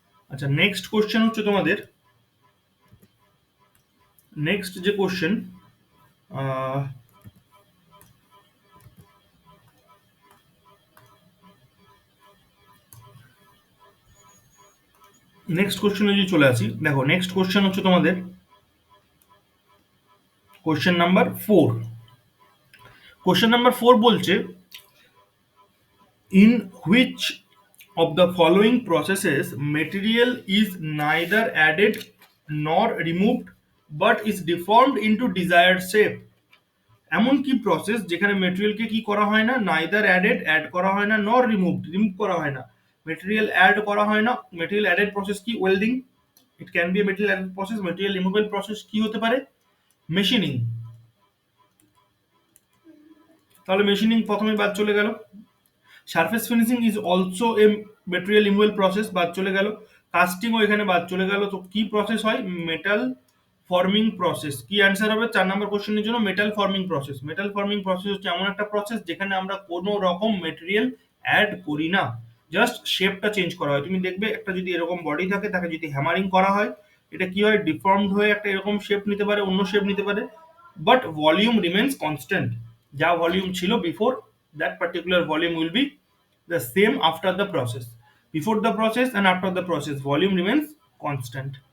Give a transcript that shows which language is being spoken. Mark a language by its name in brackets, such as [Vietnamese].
[Bangla] আচ্ছা, next question হচ্ছে তোমাদের, নেক্সট যে কোশ্চেন, নেক্সট কোশ্চেনে যদি চলে আসি, দেখো নেক্সট কোশ্চেন হচ্ছে তোমাদের কোশ্চেন নাম্বার 4। কোশ্চেন নাম্বার 4 বলছে, [English] in which of the following processes material is neither added nor removed but is deformed into desired shape? [Bangla] এমন কি প্রসেস যেখানে মেটেরিয়ালকে কি করা হয় না, [English] neither added, [Bangla] অ্যাড করা হয় না, [English] nor removed, [Bangla] রিমুভ করা হয় না, মেটেরিয়াল অ্যাড করা হয় না। মেটেরিয়াল অ্যাডেড প্রসেস কি? Welding, [English] It can be a material added process. [Bangla] Material রিমুভেল process কি হতে পারে? মেশিনিং। তাহলে মেশিনিং প্রথমে বাদ চলে গেল। [English] surface finishing is also a material removal process, [Bangla] বাদ চলে গেল। কাস্টিংও এখানে বাদ চলে গেল। তো কি প্রসেস হয়? Metal forming process. কি অ্যান্সার হবে 4 নম্বর কোশ্চেনের জন্য? Metal forming process. Metal forming process হচ্ছে এমন একটা প্রসেস যেখানে আমরা কোনো রকম মেটেরিয়াল অ্যাড করি না, জাস্ট শেপটা চেঞ্জ করা হয়। তুমি দেখবে একটা যদি এরকম বডি থাকে, তাকে যদি হ্যামারিং করা হয়, এটা কি হয়? ডিফর্মড হয়ে একটা এরকম শেপ নিতে পারে, অন্য শেপ নিতে পারে, [English] But volume remains constant. [Bangla] যা ভলিউম ছিল before, [English] that particular volume will be the same after the process. Before the process and after the process, volume remains constant.